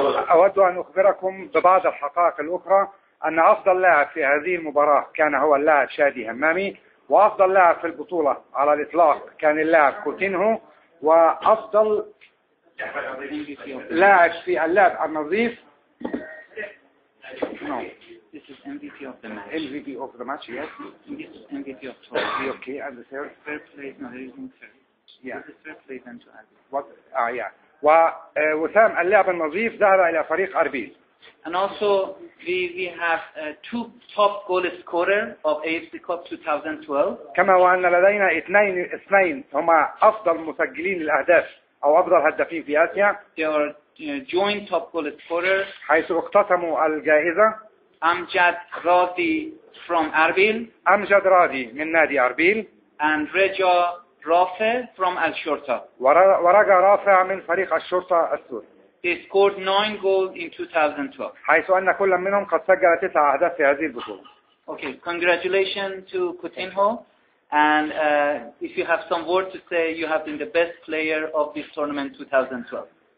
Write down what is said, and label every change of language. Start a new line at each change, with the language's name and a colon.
Arabic: أود أن أخبركم ببعض الحقائق الأخرى أن أفضل لاعب في هذه المباراة كان هو اللاعب شادي همامي، وأفضل لاعب في البطولة على الإطلاق كان اللاعب كوتينهو، وأفضل لاعب في اللعب النظيف
English: No. This is MVP of the match. MVP of the match, yes. This is MVP of tournament. Okay, and the third? Fair play. No, there is no fair. Yeah. This is fair play then to Arbil. What? Yeah.
Arabic: ووسام اللاعب النظيف ذهب إلى فريق أربيل.
English: And also we have two top goal scorer of AFC Cup 2012.
Arabic: كما وأن لدينا اثنين هما أفضل مسجلين الأهداف أو أفضل هدافين في آسيا.
English: They are joint top goal scorers.
Arabic: حيث اقتسموا الجائزة.
English: Amjad Radi from Arbil.
Arabic: أمجد راضي من نادي أربيل.
English: And Reja Rafe from Al Shorta.
Arabic: ورجا رافع من فريق الشرطة السوري.
English: They scored 9 goals in 2012.
Arabic: حيث أن كل منهم قد سجل 9 أهداف في هذه البطولة.
English: Okay, congratulations to Coutinho. And if you have some word to say, you have been the best player of this tournament 2012.